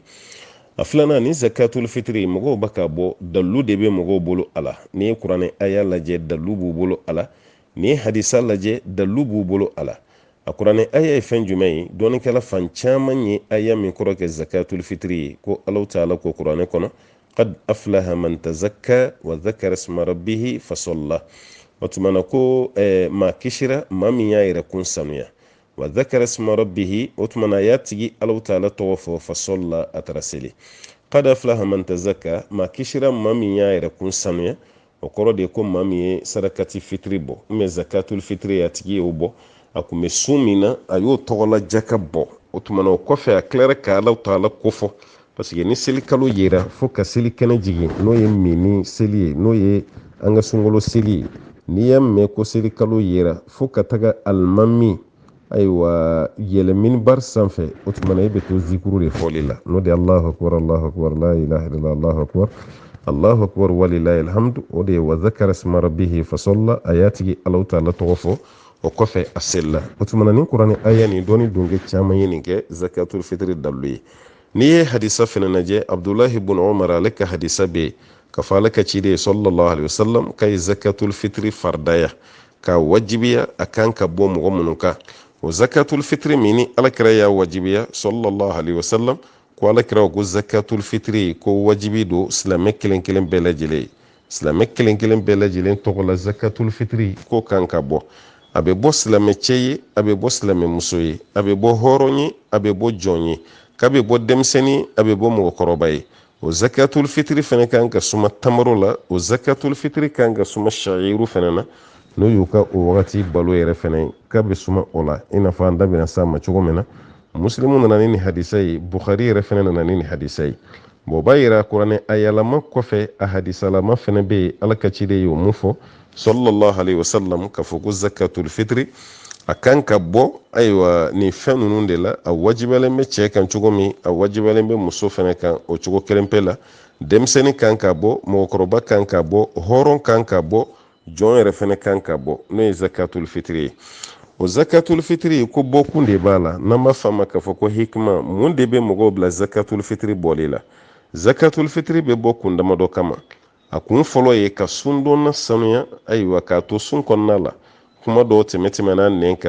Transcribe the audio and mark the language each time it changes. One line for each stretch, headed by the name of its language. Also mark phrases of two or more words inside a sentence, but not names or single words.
Bambara: A filanan ni
Arabic: زكاة الفطر
Bambara: mɔgɔw bɛ ka bɔ dalu de bɛ mɔgɔw bolo a la ni ye kuranɛ aya lajɛ dalu b'u bolo a la ni ye hadisa lajɛ dalu b'u bolo a la. A kuranɛ aya ye fɛn jumɛn ye dɔɔnikɛla fan caman ye aya min kɔrɔ kɛ
Arabic: زكاة الفطر
Bambara: ye ko Alahu taala ko kuranɛ kɔnɔ
Arabic: قد أفلح من تزكى وذكر اسم ربه فصلى.
Bambara: O tuma na ko maa kisira maa min y'a yɛrɛ kun sanuya
Arabic: وذكر اسم ربه
Bambara: o tuma na a y'a tigi Alahu taala tɔgɔ fɔ fasalla a taara seli.
Arabic: قد أفلح من تزكى
Bambara: maa kisira maa min y'a yɛrɛ kun sanuya o kɔrɔ de ko maa min ye sarakati fitri bɔ
Arabic: زكاة الفطر
Bambara: a tigi y'o bɔ a kun bɛ sun min na a y'o tɔgɔla jaka bɔ o tuma na o kɔfɛ a tilara ka Alahu taala kofɔ
French: parce que
Bambara: ni seli kalo yera fo ka seli kɛnɛ jigin n'o ye mini seli ye n'o ye an ka sunkalo seli ye n'i y'a mɛn ko seli kalo yera fo ka taga alimami ayiwa yɛlɛ minibar sanfɛ o tuma na i bɛ to zikuru de fɔli la n'o de
Arabic: الله أكبر لا إله إلا الله الله أكبر ولله الحمد
Bambara: o de ye
Arabic: وذكر اسم ربه فصلى
Bambara: a y'a tigi Alahu taala tɔgɔ fɔ o kɔfɛ a selila o tuma na ni kuranɛ aya nin dɔɔni dunge caman ye nin kɛ
Arabic: زكاة الفطر
Bambara: dalu ye. N'i ye hadisa fana lajɛ Abdullahi ibn Umar ale ka hadisa bɛ yen ka fɔ ale ka ciden
Arabic: صلى الله عليه وسلم
Bambara: ka ye
Arabic: زكاة الفطر
Bambara: fardaya ka wajibiya a kan ka bɔ mɔgɔ minnu kan o
Arabic: زكاة الفطر
Bambara: min ni alakira y'a wajibiya
Arabic: صلى الله عليه وسلم
Bambara: ko alakira ko
Arabic: زكاة الفطر
Bambara: ko wajibi do silamɛ kelen kelen bɛɛ lajɛlen ye silamɛ kelen kelen bɛɛ lajɛlen tɔgɔ la
Arabic: زكاة الفطر
Bambara: ko kan ka bɔ a bɛ bɔ silamɛ cɛ ye a bɛ bɔ silamɛ muso ye a bɛ bɔ hɔrɔn ye a bɛ bɔ jɔn ye k'a bɛ bɔ denmisɛnnin a bɛ bɔ mɔgɔkɔrɔba ye o
Arabic: زكاة الفطر
Bambara: fana kan ka suma tamaro la o
Arabic: زكاة الفطر
Bambara: kan ka suma sha'iru fana na n'o y'u ka o wagati balo yɛrɛ fana k'a bɛ suma o la i n'a fɔ an da bɛna s'a ma cogo min na muslimu nana ni nin hadisa ye bukhari yɛrɛ fana nana ni nin hadisa ye bon o b'a yira kuranɛ ayalama kɔfɛ a hadisalama fana bɛ yen ala ka ciden y'o mun fɔ
Arabic: صلى الله عليه وسلم
Bambara: ka fɔ ko
Arabic: زكاة الفطر
Bambara: a kan ka bɔ ayiwa nin fɛn ninnu de la a wajibalen bɛ cɛ kan cogo min a wajibalen bɛ muso fana kan o cogo kelen pe la denmisɛnnin kan ka bɔ mɔgɔkɔrɔba kan ka bɔ hɔrɔn kan ka bɔ jɔn yɛrɛ fana kan ka bɔ n'o ye
Arabic: زكاة الفطر
Bambara: ye o
Arabic: زكاة الفطر
Bambara: ko bɔkun de b'a la n'an b'a f'a ma k'a fɔ ko hikima mun de bɛ mɔgɔw bila
Arabic: زكاة الفطر
Bambara: bɔli la
Arabic: زكاة الفطر
Bambara: bɛ bɔ kun damadɔ kama a kun fɔlɔ ye ka sundonna sanuya ayiwa k'a to sun kɔnɔna la kuma dɔw tɛmɛna nɛn kan